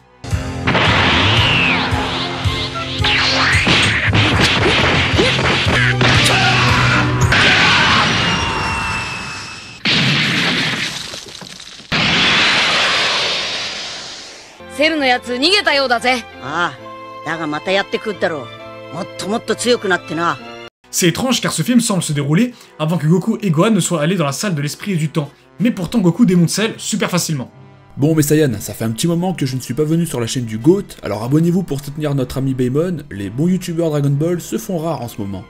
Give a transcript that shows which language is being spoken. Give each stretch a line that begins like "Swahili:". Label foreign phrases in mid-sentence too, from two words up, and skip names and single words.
Japanese: Cell のやつ逃げたようだぜ。ああ。だがまたやってくるだろう。もっともっと強くなってな。
French: C'est étrange car ce film semble se dérouler avant que Goku et Gohan ne soient allés dans la salle de l'esprit et du temps, mais pourtant Goku démonte Cell super facilement. Bon mes Saiyans, ça fait un petit moment que je ne suis pas venu sur la chaîne du GOAT, alors abonnez-vous pour soutenir notre ami Baemon, les bons youtubeurs Dragon Ball se font rares en ce moment.